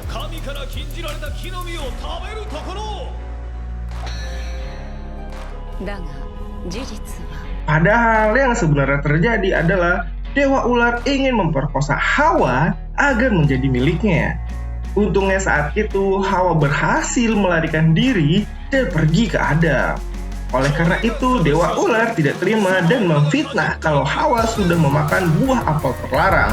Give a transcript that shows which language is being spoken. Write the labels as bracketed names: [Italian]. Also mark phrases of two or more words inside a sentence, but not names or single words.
[Japanese] 神から禁じられた木の実を食べるところ。だが事実は [Indonesian] Padahal yang sebenarnya terjadi adalah Dewa Ular ingin memperkosa Hawa agar menjadi miliknya. Untungnya saat itu Hawa berhasil melarikan diri dan pergi ke Adam. Oleh karena itu Dewa Ular tidak terima dan memfitnah kalau Hawa sudah memakan buah apel terlarang.